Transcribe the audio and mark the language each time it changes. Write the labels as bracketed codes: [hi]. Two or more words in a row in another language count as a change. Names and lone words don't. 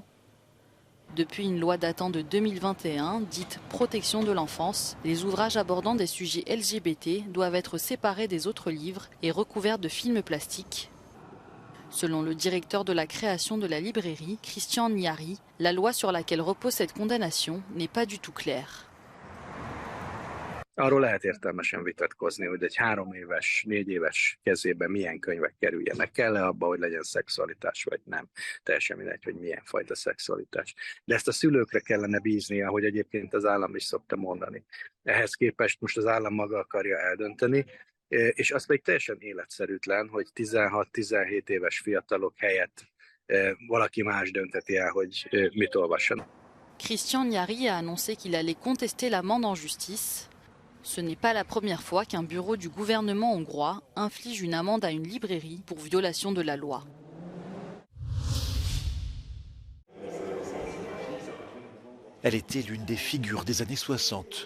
[fr] Depuis une loi datant de 2021, dite « Protection de l'enfance », les ouvrages abordant des sujets LGBT doivent être séparés des autres livres et recouverts de films plastiques. Selon le directeur de la création de la librairie, Christian Nyari, la loi sur laquelle repose cette condamnation n'est pas du tout claire. [hu] Arról lehet értelmesen vitatkozni, hogy egy 3 éves, 4 éves kezébe milyen könyvek kerüljenek. Kell-e abba, hogy legyen szexualitás, vagy nem? Teljesen mindegy, hogy milyen fajta szexualitás. De ezt a szülőkre kellene bízni, ahogy egyébként az állam is szokta mondani. Ehhez képest most az állam maga akarja eldönteni, és az pedig teljesen életszerűtlen, hogy 16-17 éves fiatalok helyett valaki más dönteti el, hogy mit olvassanak. [fr] Christian Gnary a annoncé qu'il allait contester l'amende en justice. Ce n'est pas la première fois qu'un bureau du gouvernement hongrois inflige une amende à une librairie pour violation de la loi. Elle était l'une des figures des années 60.